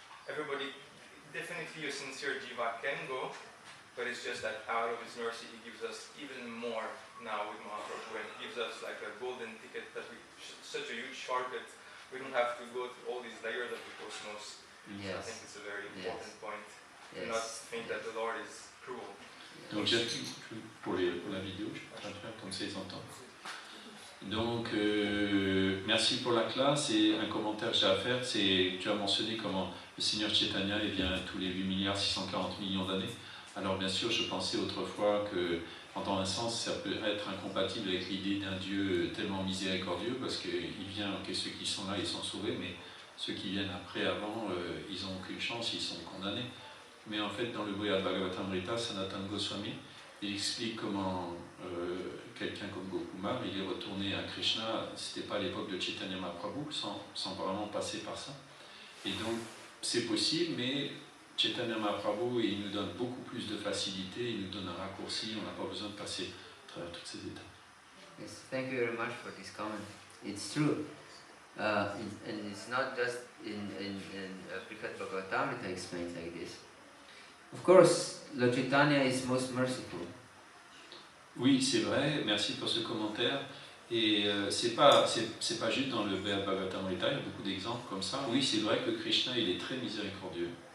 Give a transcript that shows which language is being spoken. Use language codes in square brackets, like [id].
[en] Everybody, definitely a sincere jiva can go, but it's just that out of his mercy he gives us even more now with Mahaprabhu, and gives us like a golden ticket that we, such a huge shortcut. We don't have to go through all these layers of the cosmos. Yes. So I think it's a very important point. Yes. Do not think that the Lord is cruel. [fr] Donc, pour la vidéo, je peux traduire comme ça, ils entendent. Donc, merci pour la classe. Et un commentaire que j'ai à faire, c'est tu as mentionné comment le Seigneur Chaitanya il vient tous les 8 milliards 640 millions d'années. Alors, bien sûr, je pensais autrefois que, dans un sens, ça peut être incompatible avec l'idée d'un Dieu tellement miséricordieux, parce qu'il vient, que ceux qui sont là, ils sont sauvés, mais ceux qui viennent après, avant, ils n'ont aucune chance, ils sont condamnés. Mais en fait, dans le Bhagavat Dharma, Sanatana Goswami, il explique comment quelqu'un comme Gokumar, il est retourné à Krishna, c'était pas à l'époque de Chaitanya Mahaprabhu, sans vraiment passer par ça. Et donc, c'est possible, mais Chaitanya Mahaprabhu, il nous donne beaucoup plus de facilité, il nous donne un raccourci, on n'a pas besoin de passer à travers toutes ces étapes. [en] Yes, thank you very much for this comment. It's true. And it's not just in Prikat Bhagavatamrita explains like this. Of course, Lord Chaitanya is most merciful. [fr] Oui, c'est vrai, merci pour ce commentaire. Et c'est pas juste dans le Bhagavat Dharma, il y a beaucoup d'exemples comme ça. Oui, c'est vrai que Krishna, il est très miséricordieux.